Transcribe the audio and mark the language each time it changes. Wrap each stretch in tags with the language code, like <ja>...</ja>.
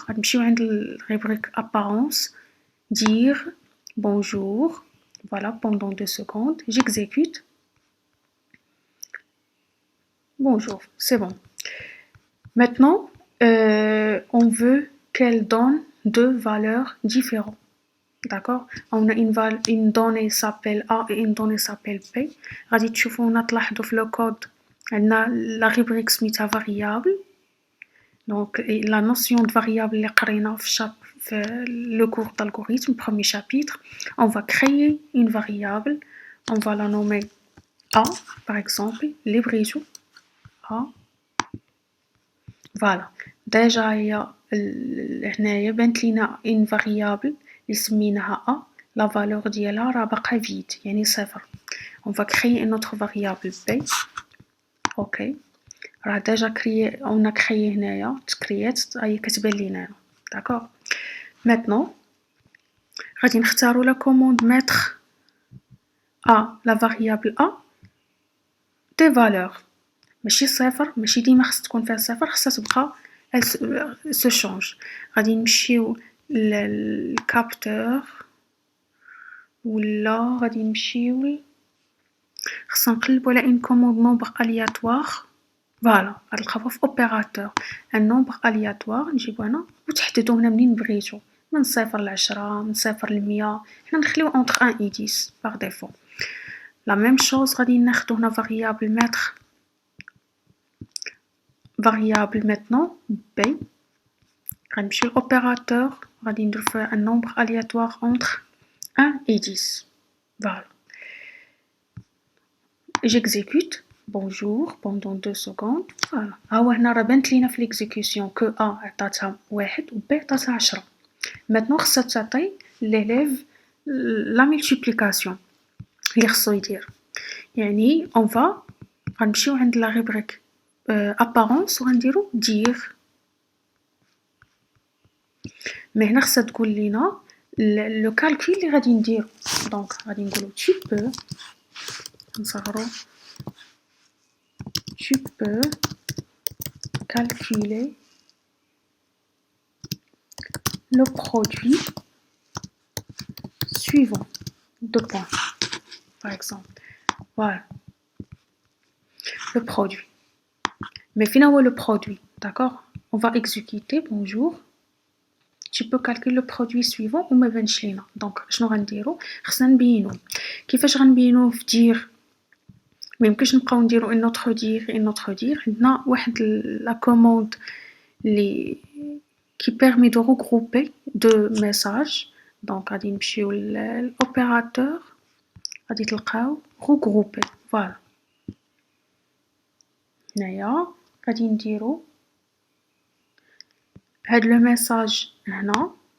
<ar>غادي نمشيو عند rubrique apparence.</ar> <fr>Dire bonjour. Voilà, pendant 2 secondes. J'exécute. Bonjour, c'est bon. Maintenant, on veut qu'elle donne deux valeurs différentes. D'accord? On a une donnée s'appelle A et une donnée s'appelle B.</fr> <ar>غادي تشوفونا تلاحظوا في</ar> <fr>le code</fr> <ar>عندنا la rubrique سميتها variable.</ar> <fr>Donc la notion de variable</fr> <ar>اللي قرينا في</ar> <fr>le cours d'algorithme, premier chapitre, on va créer une variable, on va la nommer A par exemple,</fr> <ar>لبغيتو A.</ar> <fr>Voilà.</fr> <ar>Déjà هنايا بانت لينا</ar> <fr>une variable</fr> <ar>اللي سميناها A, la valeur ديالها راه باقا vide يعني صفر.</ar> <fr>On va créer une autre variable B. OK.</fr> <ar>راه déjà créé,</ar> <fr>on a créé</fr> <ar>هنايا تكريات هي كتبان لينا. D'accord.</ar> <fr>Maintenant</fr> <ar>غادي نختارو</ar> <fr>la commande mettre à la variable A des valeurs.</fr> <ar>ماشي صفر، ماشي ديما خص تكون فيها صفر، خصها تبقى</ar> <fr>elle se change.</fr> <ar>غادي نمشيو للكابتور ولا غادي نمشيو خصنا نقلبو على une commande nombre aléatoire. فوالا غادي نلقاوها في opérateur un nombre aléatoire نجيبو هنا وتحددو هنا منين بغيتو من 0 ل10 من 0 ل100 حنا نخليو</ar> <fr>entre 1 et 10 par défaut. La même chose</fr> <ar>غادي ناخدو هنا</ar> <fr>variable maître variable maintenant b غنمشيو l'opérateur</fr> <ar>غادي ندير فيه</ar> <fr>un nombre aléatoire entre 1 et 10. Voilà. J'exécute. Bonjour pendant 2 secondes. Voilà.</fr> <ar>هاو هنا راه بانت لينا في l'exécution</ar> <fr>que A</fr> <ar>عطاتها 1 و B عطاتها 10. Maintenant خصها تعطي l'élève la multiplication اللي خصو يدير. يعني</ar> <fr>on va</fr> <ar>غنمشيو عند la rubrique apparence وغنديرو dire. مي هنا خصها تقول لينا لو كالكول اللي غادي نديرو. دونك غادي نقولو</ar> <fr>tu peux</fr> <ar>نصغرو</ar> <fr>tu peux calculer le produit suivant. 2 points, par exemple. Voilà. Le produit. Mais finalement, le produit, d'accord? On va exécuter. Bonjour. Tu peux calculer le produit suivant ou me venchilina. Donc,</fr> <ar>شنو غنديرو؟ خصنا نبينو. كيفاش غنبينو في dire؟ ما يمكنش نبقاو نديرو</ar> <fr>une autre dire.</fr> <ar>عندنا واحد la commande اللي</ar> <fr>qui permet de regrouper 2 messages.</fr> <ar>Donc غادي نمشيو l'opérateur غادي تلقاو regrouper.</ar> <fr>Voilà.</fr> <ar>هنايا غادي نديرو هاد le message هنا.</ar>